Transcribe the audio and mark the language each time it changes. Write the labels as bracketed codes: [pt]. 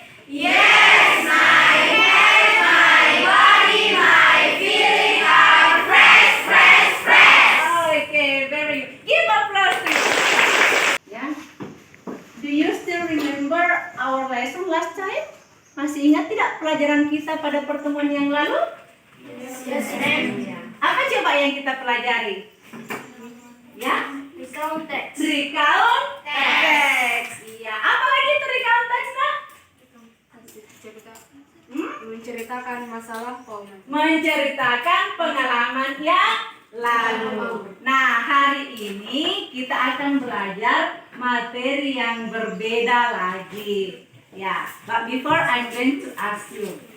[en] Yes, my head, my body, my feeling are fresh. Okay, very good. Give applause to you. Ya. Do you still remember our lesson last time? [id] Masih ingat tidak pelajaran kita pada pertemuan yang lalu? [en] Yes, ma'am. [id] Ya. Apa coba yang kita pelajari? Ya? [en] Recount text. [id] Recount text. Iya. Apa lagi itu recount text, nak? Menceritakan masalah komen. Menceritakan pengalaman yang lalu. Nah, hari ini kita akan belajar materi yang berbeda lagi. [en] Ya, but before I'm going to ask you.